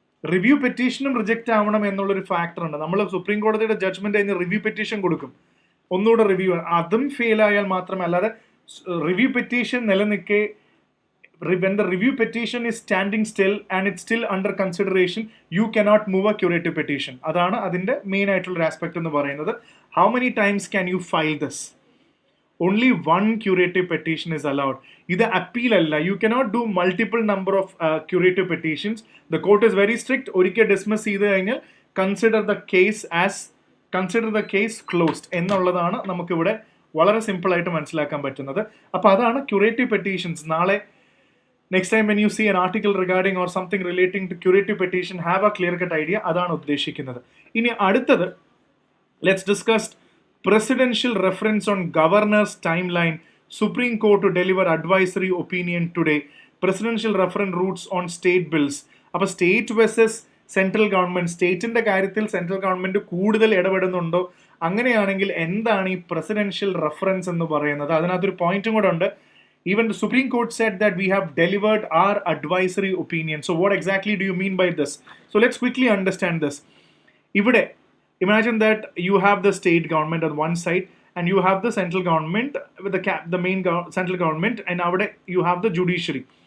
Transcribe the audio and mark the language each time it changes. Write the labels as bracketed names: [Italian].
[Malayalam] Review പെറ്റീഷനും reject ആവണം എന്നുള്ളൊരു factor ഉണ്ട്. നമ്മൾ സുപ്രീം കോടതിയുടെ ജഡ്ജ്മെന്റ് കഴിഞ്ഞ് റിവ്യൂ പെറ്റീഷൻ കൊടുക്കും, ഒന്നുകൂടെ റിവ്യൂ, അതും ഫെയിൽ ആയാൽ മാത്രമേ, അല്ലാതെ റിവ്യൂ പെറ്റീഷൻ നിലനിൽക്കെ [English] when the review petition is standing still and it's still under consideration, you cannot move a curative petition. [Malayalam] അതാണ് അതിന്റെ മെയിൻ ആയിട്ടുള്ള ഒരു ആസ്പെക്ട് എന്ന് പറയുന്നത്. [English] How many times can you file this? Only one curative petition is allowed. [Malayalam] ഇത് appeal അല്ല. [English] You cannot do multiple number of curative petitions. The court is very strict. [Malayalam] ഒരിക്കൽ dismiss ചെയ്ത് കഴിഞ്ഞാൽ [English] consider the case closed [Malayalam] എന്നുള്ളതാണ് നമുക്കിവിടെ വളരെ simple ആയിട്ട് മനസ്സിലാക്കാൻ പറ്റുന്നത്. അപ്പോൾ അതാണ് curative petitions. [English] നാളെ next time when you see an article regarding or something relating to curative petition, have a clear cut idea. [Malayalam] അതാണ് ഉദ്ദേശിക്കുന്നത്. ഇനി അടുത്തത്, [English] let's discuss presidential reference on governor's timeline. Supreme Court to deliver advisory opinion today. Presidential reference routes on state bills. [Malayalam] അപ്പോൾ state versus central government, സ്റ്റേറ്റിന്റെ കാര്യത്തിൽ central government കൂടുതൽ ഇടപെടുന്നുണ്ടോ, അങ്ങനെയാണെങ്കിൽ എന്താണ് ഈ പ്രസിഡൻഷ്യൽ റെഫറൻസ് എന്ന് പറയുന്നത്? അതിനകത്തൊരു പോയിന്റും കൂടെ ഉണ്ട്. [English] Even the Supreme Court said that we have delivered our advisory opinion. So what exactly do you mean by this? So let's quickly understand this. Ivide, imagine that you have the state government on one side and you have the central government with the main central government, and avade you have the judiciary.